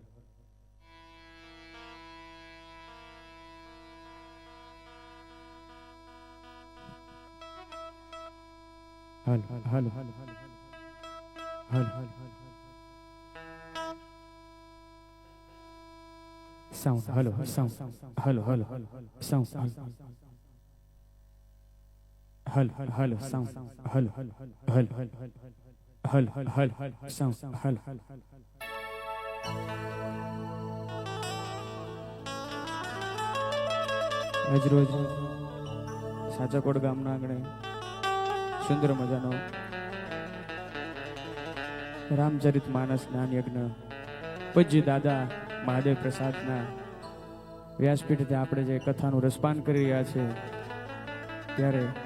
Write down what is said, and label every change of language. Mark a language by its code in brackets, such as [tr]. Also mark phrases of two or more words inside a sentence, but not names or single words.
[gu] Hal hal hal hal hal sound hello sound hello hello sound hal hal sound hal hal hal hal hal sound hal આજ રોજ સાચાકોટ ગામના આંગણે સુંદર મજાનો રામચરિત માનસ જ્ઞાન યજ્ઞ પૂજ્ય દાદા મહાદેવ પ્રસાદના વ્યાસપીઠથી આપણે જે કથાનું રસપાન કરી રહ્યા છે, ત્યારે